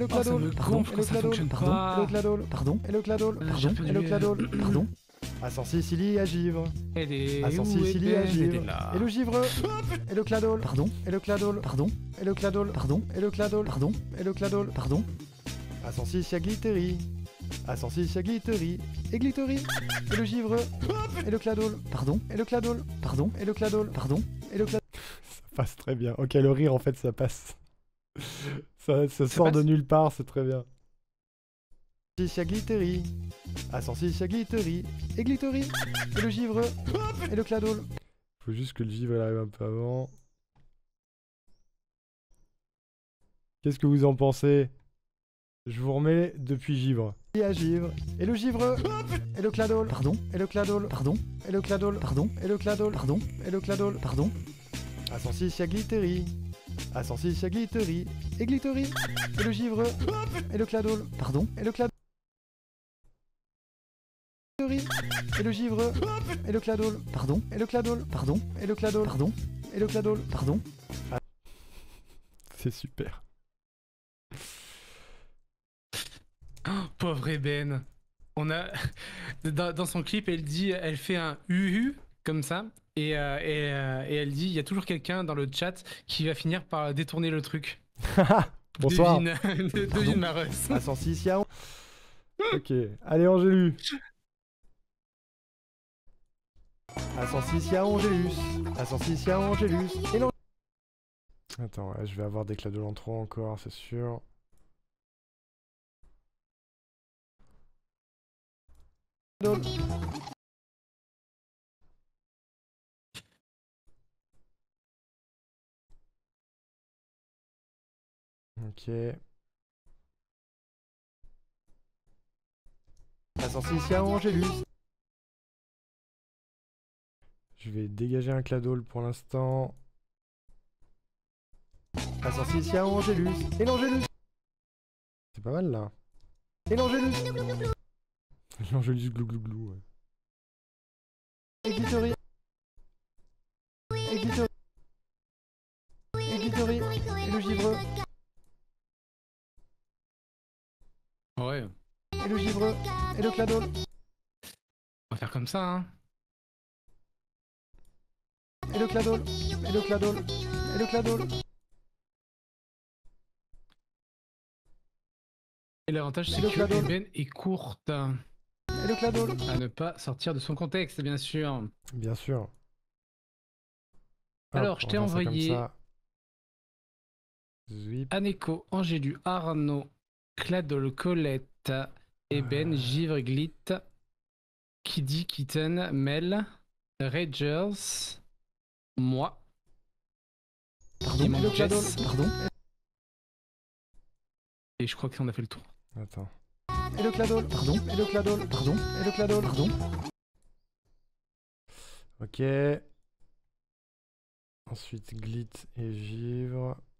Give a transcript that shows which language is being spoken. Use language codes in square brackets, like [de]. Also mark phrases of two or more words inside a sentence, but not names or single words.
[fr] Oh, ça Cladole. me Pardon, gonfle quand ça fonctionne Pardon, pas. Et le Cladole. Pardon? Et le Cladole. J'ai Et le perdu. Cladole. Pardon? Ascensi Cilia Givre. Elle est Ascensi où, Cilia Ben? Elle était Givre. là. Et le Givre. Et le Cladole. Pardon? Et le Cladole. Pardon? Et le Cladole. Pardon? Et le Cladole. Pardon? Et le Cladole. Pardon? Ascensi Cia Glittery. Ascensi Cia Glittery. Et Glittery. Et le Givre. Et le Cladole. Pardon? Et le Cladole. Pardon? Et le Cladole. Pardon? Et le Cladole. Ça passe très bien. Ok, le rire en fait ça passe. Ça sort passe de nulle part, c'est très bien. Ascensi Glittery. Ascensi Cia Glittery. Et Glittery. Et le Givre. Et le Cladole. Faut juste que le Givre il arrive un peu avant. Qu'est-ce que vous en pensez? Je vous remets depuis Givre. Et à Givre. Et le Givre. Et le Cladole. Pardon? Et le Cladole. Pardon? Et le Cladole. Pardon? Et le Cladole. Pardon? Et le Cladole. Pardon? Ascensi Cia Glittery. Ascensi Cia Glittery. Et Glittery. Et le Givre. Et le Cladole. Pardon? Et le Cladole. Et le Givre. Et le Cladole. Pardon? Et le Cladole. Pardon? Et le Cladole. Pardon? Et le Cladole. Pardon? C'est super. Pauvre Eben. On a dans son clip, elle fait un uhu comme ça et elle dit il y a toujours quelqu'un dans le chat qui va finir par détourner le truc. Bonsoir. Devine ma ref. Ascensi Cia. Ok. Allez, Angélus. Ascensi Cia Angélus. Ascensi Cia Angélus. Et non. Attends, ouais, je vais avoir des cladoles en trop encore, c'est sûr. Ok. Ascensi Cia Angélus. Je vais dégager un cladole pour l'instant. Ascensi Cia Angélus. Et l'Angélus. C'est pas mal là. Et l'Angélus. L'Angélus glou glou glou. Ouais. Et Glittery. Et Glittery. Et Glittery. Et le Givre. Ouais, Et le Givre. Et le Cladole. on va faire comme ça, hein. Et le Cladole. Et le Cladole. Et le Cladole. Et l'avantage, c'est Et le que cladole. Eben est courte. Et le Cladole. À ne pas sortir de son contexte, bien sûr. Bien sûr. Alors, je on t'ai va faire ça comme envoyé ça. Zwip. Aneko, Angélu, Arnaud, Cladol, Colette, Eben, Givre, Glit, Kiddy, Kitten, Mel, Ragers, moi. Pardon, Il manque le Cladol, Jess. pardon. Et je crois qu'on a fait le tour. Attends. Et le Cladol. Pardon, Et le Cladol. pardon, Et le Cladol. pardon. Ok. Ensuite, Glit et Givre.